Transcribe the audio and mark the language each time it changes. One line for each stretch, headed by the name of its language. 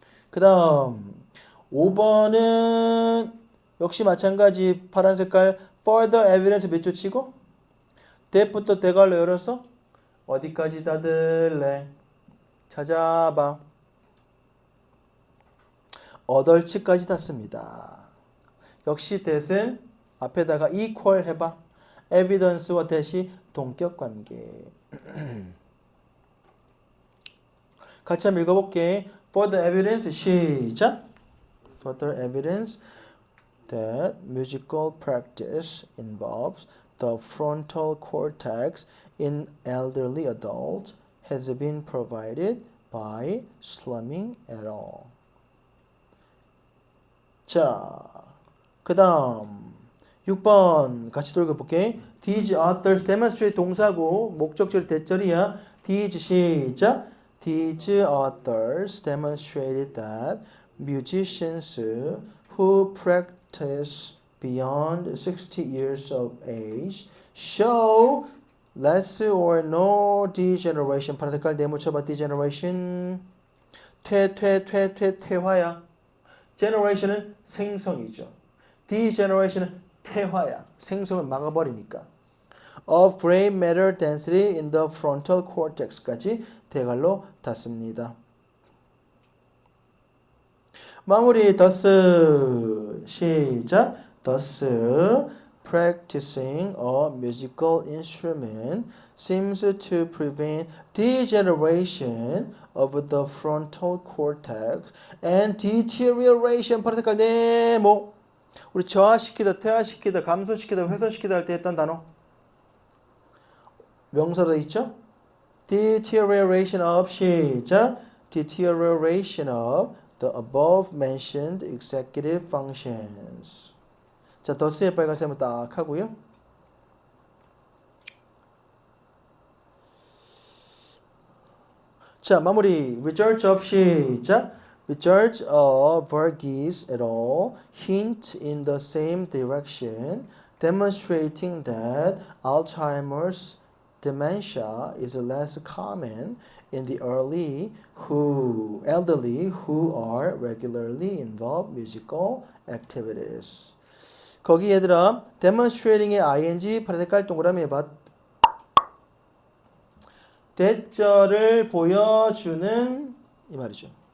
Korean: 그 다음 5번은 역시 마찬가지 파란 색깔
English: further evidence
Korean: 밑줄 치고 that부터 대괄호 열어서 어디까지 닫을래? 찾아봐. 어덜치까지 닫습니다. 역시 that은 앞에다가
English: equal
Korean: 해봐. evidence와 that이 동격관계. 같이 한번 읽어볼게.
English: further evidence
Korean: 시작.
English: Further evidence that musical practice involves the frontal cortex in elderly adults has been provided by Slumming et al.
Korean: 자, 그 다음 6번 같이 읽어볼게.
English: These authors demonstrate
Korean: 동사고 목적절 대절이야.
English: These
Korean: 시작.
English: These authors demonstrated that musicians who practice beyond 60 years of age show less or no degeneration.
Korean: 파란 색깔 네모쳐봐.
English: degeneration.
Korean: 퇴화야.
English: generation
Korean: 은 생성이죠.
English: degeneration
Korean: 은 퇴화야. 생성을 막아버리니까.
English: of gray matter density in the frontal cortex
Korean: 까지 대괄호 닫습니다. 마무리
English: thus
Korean: 시작.
English: thus practicing a musical instrument seems to prevent degeneration of the frontal cortex and deterioration.
Korean: 파란 색깔 네모. 우리 저하시키다, 퇴화시키다, 감소시키다, 훼손시키다 할 때 했던 단어 명사로 있죠?
English: deterioration of
Korean: 시작.
English: deterioration of the above mentioned executive functions.
Korean: 자, 더스의 빨간색을 딱 하고요. 자, 마무리.
English: Results of
Korean: 시작.
English: Results of Verghese et al. Hint in the same direction, demonstrating that Alzheimer's dementia is less common in the elderly who are regularly involved musical activities.
Korean: 거기 얘들아
English: demonstrating
Korean: 의 ing 파란 색깔 동그라미 해봐. 대절을 보여주는 이 말이죠.